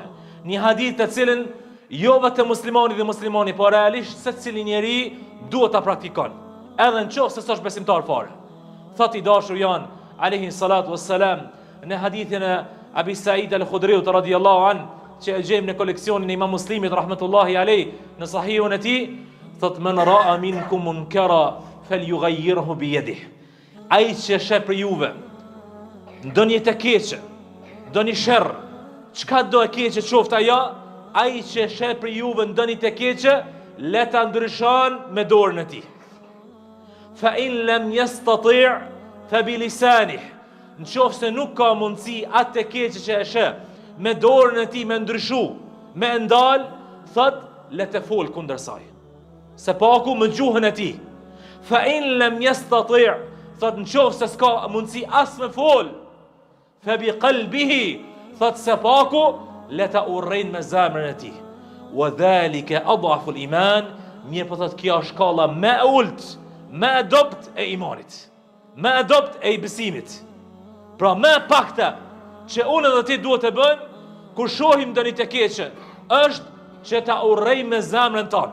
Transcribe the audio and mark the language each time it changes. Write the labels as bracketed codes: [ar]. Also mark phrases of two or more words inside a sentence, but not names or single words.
[sq] Një hadith të cilën jo vetëm muslimani dhe muslimani, por realisht secili njeri duhet ta praktikon, edhe nëse s'është besimtar fare. Thot i dashur janë [ar] عليه الصلاة والسلام [sq] në hadithin e Abi Said al-Khudriut [ar] رضي الله عن, [sq] që e gjejmë në koleksionin e Imam Muslimit [ar] رحمة الله عليه [sq] në sahihun e tij, thot [ar] من رأى منكم منكرا فليغيره بيده. [sq] Ai që sheh për juve ndonjë të keqe, ndonjë sherr, çka do e keqe qoftë ajo, ai që sheh për juve ndonjë të keqe, le ta ndryshon me dorën e tij. [ar] فإن لم يستطع فبلسانه. [sq] Nëse nuk ka mundësi atë të keqe që e sheh me dorën e tij me ndryshu, me ndal, thot le të fol kundër saj. Se paku me gjuhën e tij. [ar] فإن لم يستطع', [sq] thot nëse s'ka mundësi as me fol, [ar] فبقلبه, [sq] thot se paku le ta urrejnë me zemrën e tij. [ar] وذلك أضعف الإيمان, [sq] mirë po thot kjo është shkalla më e ulët, më e dopt e imanit, më e dopt e besimit. Pra më e pakta që unë dhe ti duhet të bëjmë kur shohim ndonjë të keqe, është që ta urrejmë me zemrën tonë.